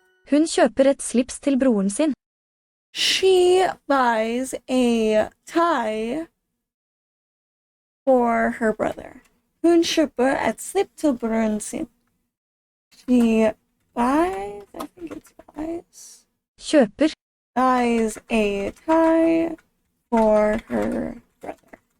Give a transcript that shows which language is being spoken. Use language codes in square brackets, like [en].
[no] Hun kjøper et slips til broren sin. [en] She buys a tie for her brother. [no] Hun kjøper et slips til broren sin. [en] She buys, I think it's buys. [no] Kjøper. [en] Buys a tie for her brother.